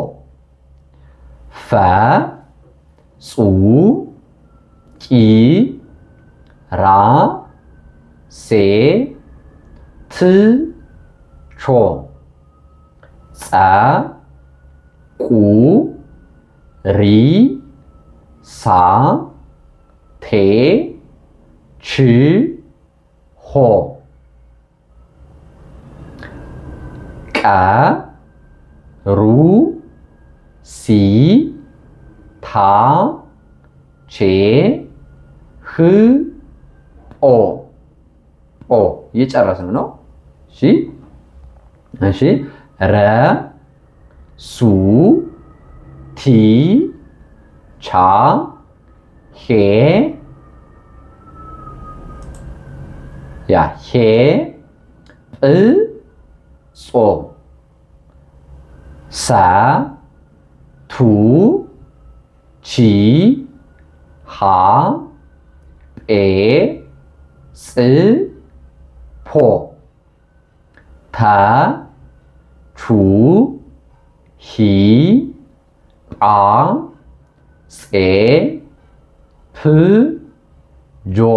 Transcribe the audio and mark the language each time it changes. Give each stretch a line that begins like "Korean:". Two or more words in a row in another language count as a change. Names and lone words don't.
Amharic: ፈ ጹ ቂ ራ ሴ ት ቾ ጸ ቁ ሪ ሳ ቴ ች ሆ ቀ ሩ ሲ ታ ቼ ህ ኦ ኦ እየጨረስን ነው። እሺ እሺ ረ ሱ ቲ ቻ ሄ ያ ሄ ጵ ጾ ሳ ቱ ቺ ሃ ጴ ጽ ፖ ተ ቹ ሂ ጳ ፄ ፕ ጆ